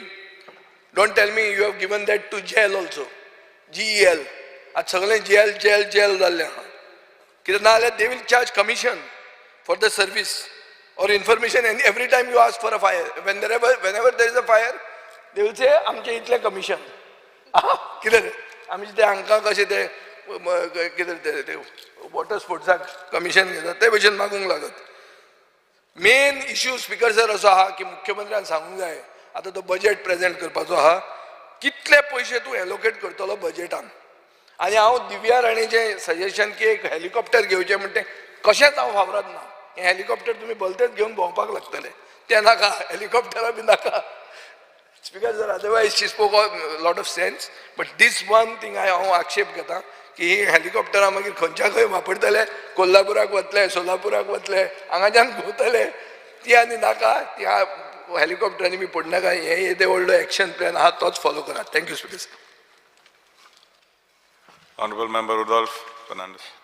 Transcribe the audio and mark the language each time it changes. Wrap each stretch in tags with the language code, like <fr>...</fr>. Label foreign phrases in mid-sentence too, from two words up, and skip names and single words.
<en>Don't tell me you have given that to GEL also.</en> <kok>GEL. At sagle GEL dalle ha.</kok> <en>Kirana they will charge commission for the service or information, and every time you ask for a fire, whenever there is a fire, they will say</en> <kok>amche itle</kok> <en>commission.</en> <kok>Kidhar amche te anka kashe te kidhar te</kok> <en>water sports commission</en> <kok>घेतात ते भशेन मागूंक लागत.</kok> <en>main issue speaker sir</en> <kok>असो आहा की मुख्यमंत्र्यान सांगूंक जाय, आता तो</kok> <en>budget present</en> <kok>करपाचो आहा, कितले पयशे तूं एलोकेट करतलो बजेटान. आनी हांव दिव्या राणीचें सजेशन की एक हेलिकॉप्टर घेवचें म्हणटा कशेंच हांव फावरात ना. हें हेलिकॉप्टर तुमी भलतेच घेवन भोंवपाक लागतले, तें नाका, हेलिकॉप्टरा बी नाका.</kok> <en>speaker sir, otherwise she spoke lot of sense, but this one thing</en> <kok>हांव आक्षेप घेता की ही हेलिकॉप्टरां मागीर खंयच्या खंय वापरतले, कोल्हापुराक वतले, सोलापुराक वतले, हांगाच्यान घुंवतले, ती आनी नाका. ती हेलिकॉप्टरांनी बी पडनाका. हे येदे व्हडलो</kok> <en>action plan</en> <kok>आहा तोच फॉलो करात.</kok> <en>thank you speaker sir. Honorable Member Rudolph Fernandez.</en>